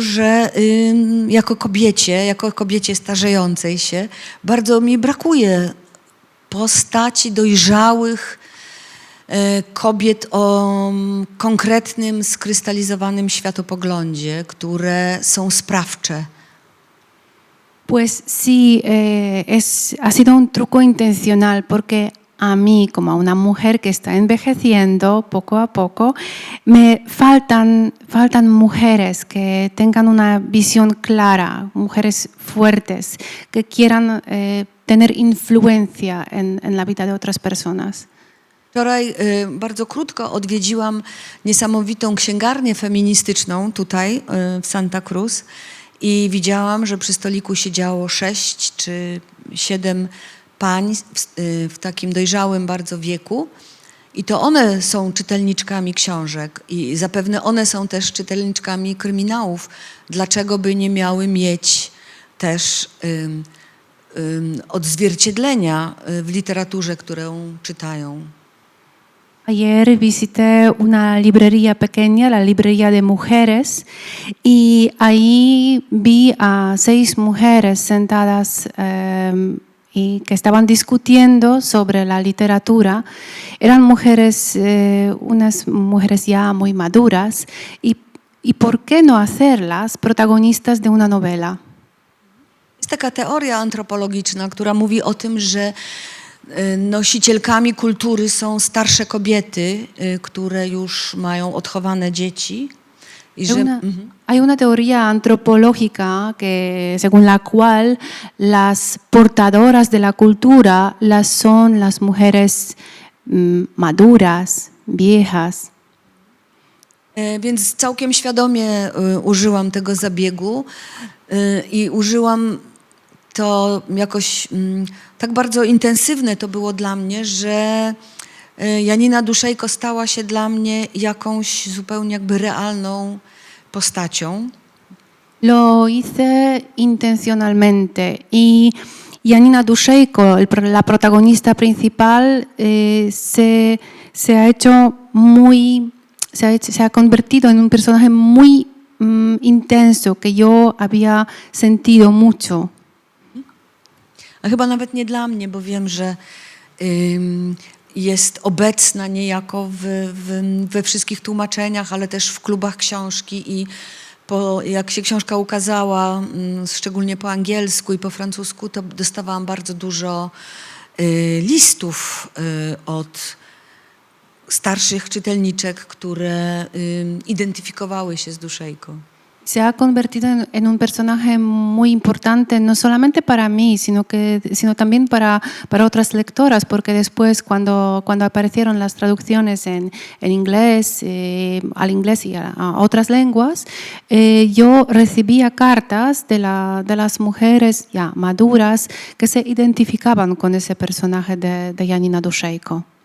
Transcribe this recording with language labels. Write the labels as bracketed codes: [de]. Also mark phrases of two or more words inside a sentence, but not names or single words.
[pl] że jako kobiecie starzejącej się, bardzo mi brakuje postaci dojrzałych kobiet o konkretnym, skrystalizowanym światopoglądzie, które są sprawcze. [es] Pues sí, ha sido un truco intencional porque a mí, como a una mujer que está envejeciendo poco a poco, me faltan mujeres que tengan una visión clara, mujeres fuertes, que quieran tener influencia en la vida de otras personas. [pl] Wczoraj bardzo krótko odwiedziłam niesamowitą księgarnię feministyczną tutaj w Santa Cruz i widziałam, że przy stoliku siedziało 6 czy 7 pań w takim dojrzałym bardzo wieku i to one są czytelniczkami książek i zapewne one są też czytelniczkami kryminałów. Dlaczego by nie miały mieć też odzwierciedlenia w literaturze, którą czytają? [es] Ayer visité una librería pequeña, la librería de mujeres, y ahí vi a 6 mujeres sentadas y que estaban discutiendo sobre la literatura. Eran mujeres, unas mujeres ya muy maduras, y ¿por qué no hacerlas protagonistas de una novela? [pl] Jest taka teoria antropologiczna, która mówi o tym, że nosicielkami kultury są starsze kobiety, które już mają odchowane dzieci. I że, [es] Hay una teoría antropológica según la cual las portadoras de la cultura son las mujeres maduras, viejas. [pl] Więc całkiem świadomie użyłam tego zabiegu i użyłam to jakoś tak bardzo intensywne to było dla mnie, że Janina Duszejko stała się dla mnie jakąś zupełnie jakby realną postacią. [es] Lo hice intencionalmente y Janina Duszejko, la protagonista principal, se ha hecho se ha convertido en un personaje muy intenso que yo había sentido mucho. [pl] A chyba nawet nie dla mnie, bo wiem, że jest obecna niejako we wszystkich tłumaczeniach, ale też w klubach książki i jak się książka ukazała, szczególnie po angielsku i po francusku, to dostawałam bardzo dużo listów od starszych czytelniczek, które identyfikowały się z Duszejko. [es] Se ha convertido en un personaje muy importante, no solamente para mí, sino también para otras lectoras, porque después cuando aparecieron las traducciones en inglés, al inglés y a otras lenguas, yo recibía cartas de las mujeres ya maduras que se identificaban con ese personaje de Janina Duszejko.